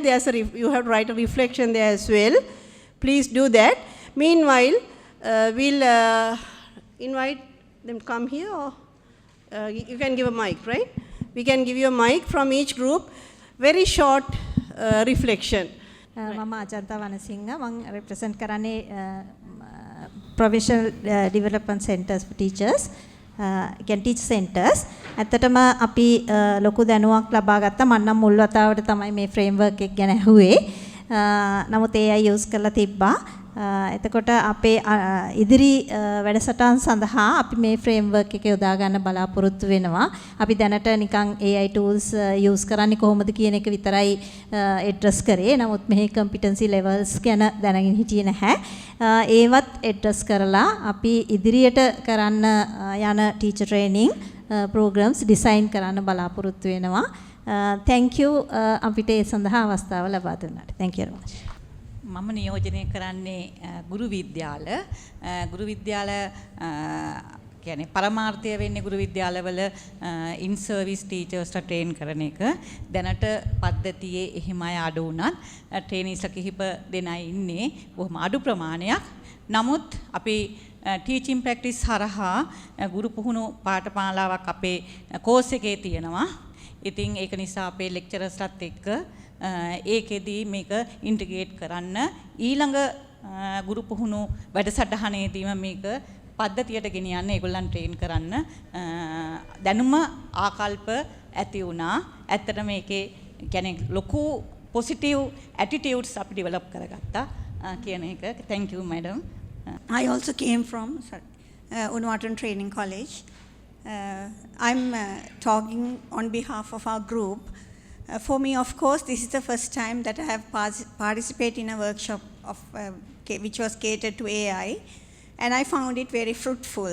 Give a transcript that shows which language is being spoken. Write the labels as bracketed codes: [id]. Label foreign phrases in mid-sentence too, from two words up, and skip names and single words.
[en] You have to write a reflection there as well. Please do that. Meanwhile, we'll invite them to come here, or you can give a mic, right? We can give you a mic from each group. Very short reflection. [si] මම අජන්තා වනසිංහ මම [en] represent කරන්නේ provincial development centers for teachers, again teacher centers. [si] ඇත්තටම අපි ලොකු දැනුමක් ලබා ගත්තා. මම නම් මුල් වතාවට තමයි මේ framework එක ගැන අහුවේ. නමුත් [en] AI use [si] කරලා තිබ්බා. එතකොට අපේ ඉදිරි වැඩසටහන් සඳහා අපි මේ framework එක යොදා ගන්න බලාපොරොත්තු වෙනවා. අපි දැනට නිකන් [en] AI tools use [si] කරන්නේ කොහොමද කියන එක විතරයි address කරේ. නමුත් මෙහි [en] competency levels [si] ගැන දැනගෙන හිටියේ නැහැ. ඒවත් address කරලා අපි ඉදිරියට කරන්න යන [en] teacher training programs design [si] කරන්න බලාපොරොත්තු වෙනවා. [en] Thank you [si] අපිට ඒ සඳහා අවස්ථාව ලබා දුන්නාට. [en] Thank you very much. [si] මම නියෝජනය කරන්නේ ගුරු විද්‍යාල කියන්නේ පරමාර්ථය වෙන්නේ ගුරු විද්‍යාලවල [en] in service teachers train [si] කරන එක. දැනට පද්ධතියේ එහෙම අය අඩු වුණත් ට්‍රේනීස්ලා කිහිප දෙනයි ඉන්නේ. බොහොම අඩු ප්‍රමාණයක්. නමුත් අපි [en] teaching practice [si] හරහා ගුරු පුහුණු පාඨමාලාවක් අපේ කෝස් එකේ තියෙනවා. ඉතින් ඒක නිසා අපේ lecturers-ලත් එක්ක ඒකෙදී මේක ඉන්ටිග්‍රේට් කරන්න ඊළඟ ගුරු පුහුණු වැඩසටහනේදීම මේක පද්ධතියට ගෙනියන්න ඒගොල්ලන් ට්‍රේන් කරන්න දැනුම ආකල්ප ඇති වුණා. ඇත්තට මේකේ කියන්නේ ලොකු [en] positive attitudes [si] අපි ඩෙවලොප් කරගත්තා කියන එක. [en] Thank you madam. I also came from Unwattan Training College. I'm talking on behalf of our group. For me, of course, this is the first time that I have participated in a workshop which was catered to AI, and I found it very fruitful.